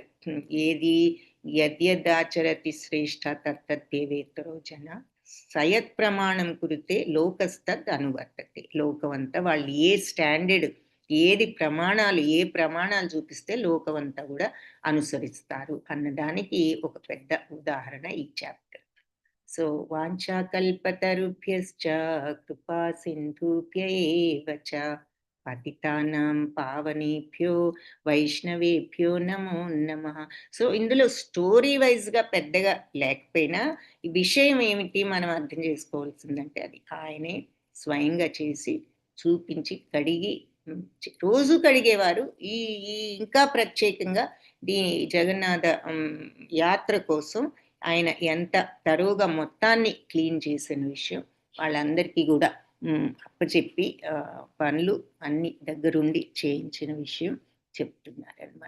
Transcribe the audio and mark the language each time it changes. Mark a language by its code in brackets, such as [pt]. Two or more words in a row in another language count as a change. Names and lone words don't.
[sa] ఏది యద్యదాచరతి శ్రేష్ఠ తత్తద్దేవేతరో జన సయత్ ప్రమాణం కురితే లోకస్తద్ అనువర్తతే. [te] లోకమంతా వాళ్ళు ఏ స్టాండర్డ్ ఏది ప్రమాణాలు ఏ ప్రమాణాలు చూపిస్తే లోకమంతా కూడా అనుసరిస్తారు అన్నదానికి ఒక పెద్ద ఉదాహరణ ఈ చాప్టర్. [sa] సో వాంఛాకల్పతరుభ్యశ్చ కృపా సింధుభ్య ఏవ చ పతితానాం పావనేభ్యో వైష్ణవేభ్యో నమో నమః. [te] సో ఇందులో స్టోరీ వైజ్గా పెద్దగా లేకపోయినా ఈ విషయం ఏమిటి మనం అర్థం చేసుకోవాల్సిందంటే అది ఆయనే స్వయంగా చేసి చూపించి కడిగి రోజు కడిగేవారు. ఈ ఇంకా ప్రత్యేకంగా జగన్నాథ యాత్ర కోసం ఆయన ఎంత తరువుగా మొత్తాన్ని క్లీన్ చేసిన విషయం వాళ్ళందరికీ కూడా అప్పచెప్పి పనులు అన్ని దగ్గరుండి చేయించిన విషయం చెప్తున్నారు అనమాట.